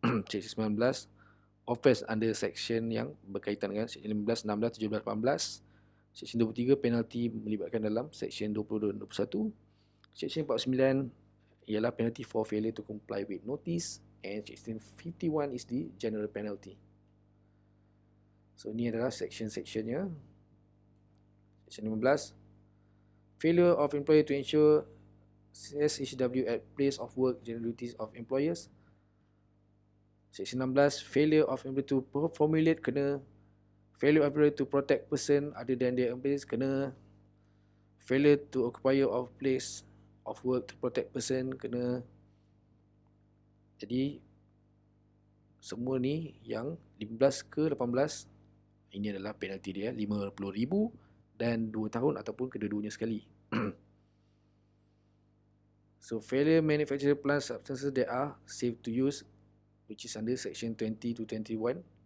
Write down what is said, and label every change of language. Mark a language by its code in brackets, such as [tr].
[en] Section 19 offense under section [ms] yang berkaitan dengan [en] section 15, 16, 17, 18. Section 23 penalty [ms] melibatkan dalam [en] section 20 dan 21. Section 49 ialah penalty for failure to comply with notice, and section 51 is the general penalty. [ms] So ni adalah section-sectionnya. [en] Section 15, failure of employer to ensure SHW at place of work general duties of employers. Section 16, failure of employer to formulate kena. Failure of employer to protect person other than their employees kena. Failure to occupier of place of work to protect person kena. [ms] Jadi semua ni yang 15 ke 18, ini adalah penalty dia, 50,000 dan 2 tahun ataupun kedua-duanya sekali. [en] So failure manufacture plant substances that are safe to use, which is under section 20 to 21.